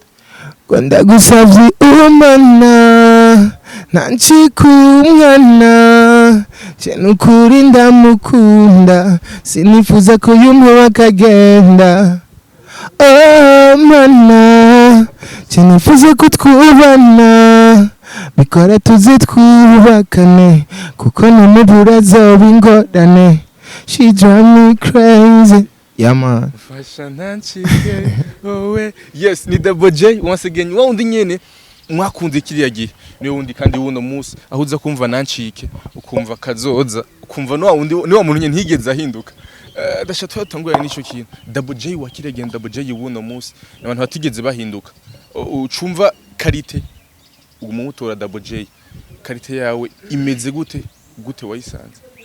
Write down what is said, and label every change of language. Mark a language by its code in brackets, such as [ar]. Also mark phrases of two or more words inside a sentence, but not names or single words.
[rn] Gwanda gusavye umana nancikumwana cyane ukuri ndamukunda sinifuza ko yumwe bakagenda mana sinifuza ko twubana bikora tuzi twubakane kuko n'umubura zoba ingorane [en] she drive me crazy. Man. Yes, ni Double J once again. [rn] Wa undi nyene mwakunze kiriya gihe niyo wundi kandi wuno munsi aho uza kumva nancike ukumva kazoza ukumva no wundi niwo muntu nye ntigeze ahinduka dashatse twatanguranye n'ico kintu Double J wa kiriya gihe Double J wuno munsi abantu batigeze bahinduka ucumva karite umutora Double J karite yawe imeze gute wayisanze